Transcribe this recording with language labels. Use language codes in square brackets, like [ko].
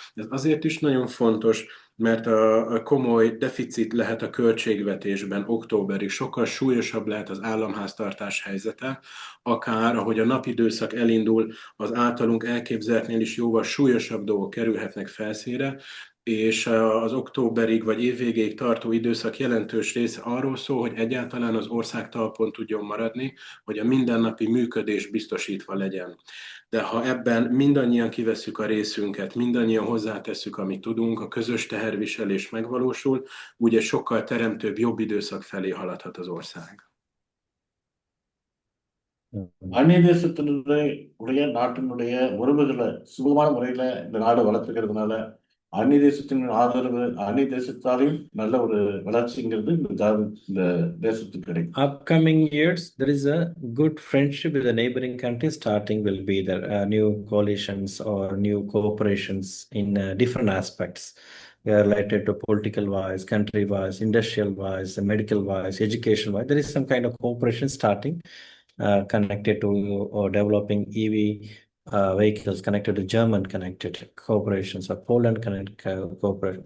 [hu] Ez azért is nagyon fontos, mert a komoly deficit lehet a költségvetésben októberig, sokkal súlyosabb lehet az államháztartás helyzete, akár ahogy a napidőszak elindul, az általunk elképzeltnél is jóval súlyosabb dolgok kerülhetnek felszínre, és az októberig vagy évvégéig tartó időszak jelentős része arról szól, hogy egyáltalán az ország talpon tudjon maradni, hogy a mindennapi működés biztosítva legyen. De ha ebben mindannyian kivesszük a részünket, mindannyian hozzátesszük, amit tudunk, a közös teherviselés megvalósul, úgy egy sokkal teremtőbb, jobb időszak felé haladhat az ország. [ta] அந்நிய தேசத்தினுடைய நாட்டினுடைய உறவுகளை சுமூகமான முறையில இந்த நாடு வளர்த்துக்கிறதுனால அந்நிய தேசத்தின் ஆதரவு, அந்நிய தேசத்தாலையும் நல்ல ஒரு வளர்ச்சிங்கிறது இந்த தேசத்துக்கு கிடைக்கும். [en] Upcoming years, there is a good friendship with the neighboring countries starting will be there, new coalitions or new cooperations in different aspects. Related to political wise, country wise, industrial wise, medical wise, education wise. There is some kind of cooperation starting connected to developing EV vehicles, connected to German connected corporations or Poland connected cooperation.